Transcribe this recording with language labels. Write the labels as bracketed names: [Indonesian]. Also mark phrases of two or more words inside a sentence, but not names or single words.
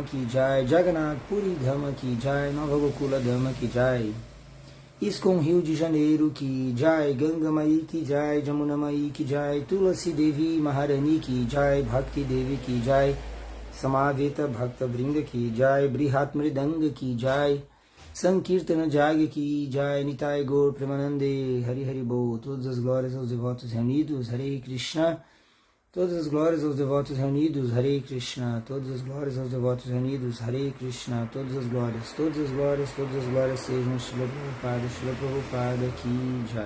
[Hindi] की जय जगन्नाथ पुरी धाम की जय Nova Gokula धाम की जय ISKCON Rio de Janeiro की जय गंगा माई की जय यमुना माई की जय तुलसी देवी महारानी की जय भक्ति देवी की जय समवेत भक्त वृन्द की जय बृहत् मृदंग की जय संकीर्तन जग की जय निताई गौर प्रेमानन्दे हरि हरि बो. [Portuguese] Todas as glórias aos devotos reunidos, Hare Krishna. Todas as glórias aos devotos reunidos, Hare Krishna. Todas as glórias aos devotos reunidos, Hare Krishna. Todas as glórias sejam Srila Prabhupada [Hindi] की जय.